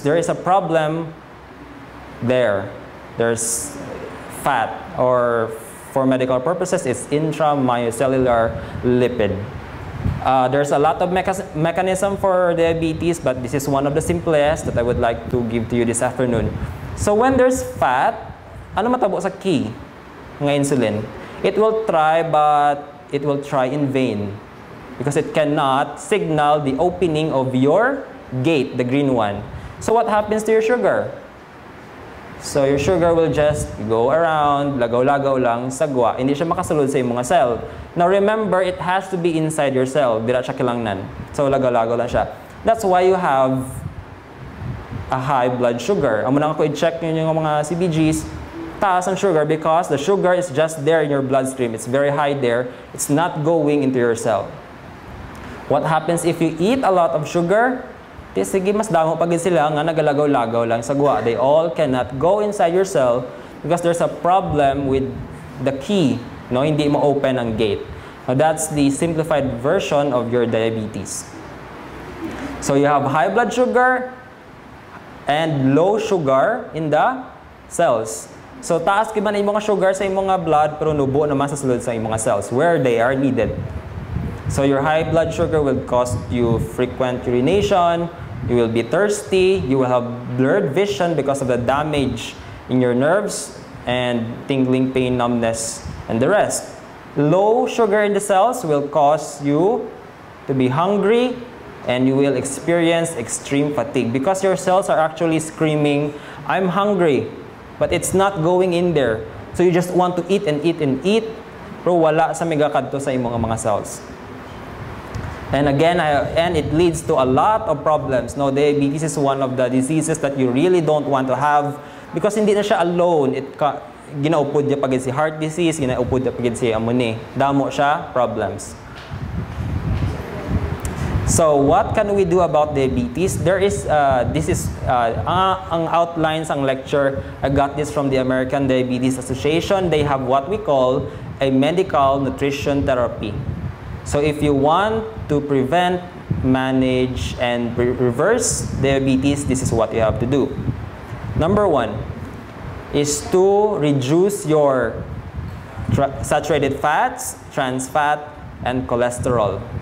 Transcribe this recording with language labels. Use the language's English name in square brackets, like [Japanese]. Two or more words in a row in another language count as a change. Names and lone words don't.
[English] There is a problem there. There's fat, or for medical purposes, it's intracellular lipid. There's a lot of mechanism for diabetes, but this is one of the simplest that I would like to give to you this afternoon. So when there's fat, [Hiligaynon] ano matabo sa key ng insulin? [English] It will try, but it will try in vain, because it cannot signal the opening of your gate, the green one. So what happens to your sugar? So your sugar will just go around, [Hiligaynon] lagaw-lagaw lang, sagwa. Hindi siya makasulod sa imong cell. [English] Now remember, it has to be inside your cell. [Hiligaynon] Dira siya kilangnan. So lagaw-lagaw lang siya. [English] That's why you have a high blood sugar. [Hiligaynon] Amo nang ako i-check niyo yung mga CBGs, taas ang sugar, [English] because the sugar is just there in your bloodstream. It's very high there. It's not going into your cell. What happens if you eat a lot of sugar? [Hiligaynon] Sige, mas damo pag sila nga nagalagaw-lagaw lang sa gwa. [English] They all cannot go inside your cell because there's a problem with the key. No, [Hiligaynon] hindi mo open ang gate. [English] Now, that's the simplified version of your diabetes. So you have high blood sugar and low sugar in the cells. [Hiligaynon] So taas kiba na yung mga sugar sa imong mga blood pero nubo naman sa sulod sa imong mga cells [English] where they are needed. So your high blood sugar will cause you frequent urination, you will be thirsty, you will have blurred vision because of the damage in your nerves and tingling pain, numbness, and the rest. Low sugar in the cells will cause you to be hungry and you will experience extreme fatigue because your cells are actually screaming, I'm hungry. But it's not going in there. So you just want to eat and eat and eat, [Hiligaynon] pero wala sa migakadto sa imong mga cells. [English] And again, and it leads to a lot of problems. No, diabetes is one of the diseases that you really don't want to have because [Hiligaynon] hindi na siya [English] alone. [Hiligaynon] Ginaupod niya pagid si heart disease, ginaupod niya pagid si amuni. Damo siya, problems. [English] So what can we do about diabetes? This is ang outlines ang lecture. I got this from the American Diabetes Association. They have what we call a medical nutrition therapy. So if you want to prevent, manage, and reverse diabetes, this is what you have to do. Number 1 is to reduce your saturated fats, trans fat, and cholesterol.